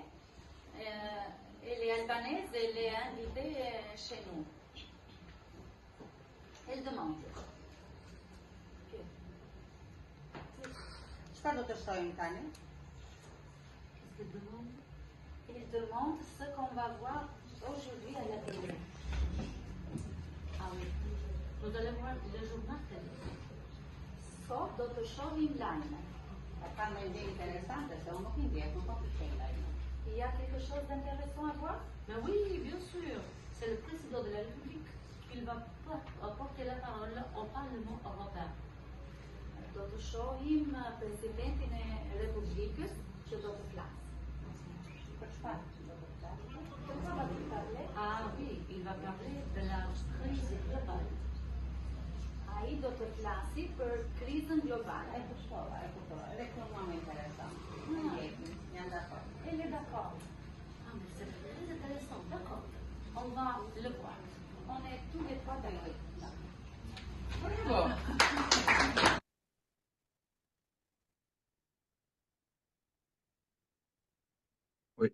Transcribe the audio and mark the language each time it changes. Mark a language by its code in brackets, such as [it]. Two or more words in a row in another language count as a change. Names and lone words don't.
[fr] Elle est albanaise, elle est invitée chez nous. Elle demande. [sq] Šta do të shojmë tani? [fr] Il demande ce qu'on va voir aujourd'hui à la télé. Ah oui. Nous allons voir le journal télé. [sq] So do të shohim lajme. E ka me ide interesante, se unë nuk i ndjek, nuk po të shkoj lajme. [fr] Il y a quelque chose d'intéressant à voir? Mais oui, bien sûr. C'est le président de la République qui va porter la parole au Parlement européen. [sq] Do të shohim presidentin e Republikës që do të flasë. Për çfarë do të flasë? [fr] De quoi va-t-il parler? Ah oui, il va parler de la crise globale. [sq] Ai do të flasi për krizën globale. E kuptova, edhe kjo mua më intereson. Më ndjekim, jam dakord. [fr] Elle est d'accord. Ah, mais c'est très intéressant, d'accord. On va le voir. On est tous les trois d'accord. Oui.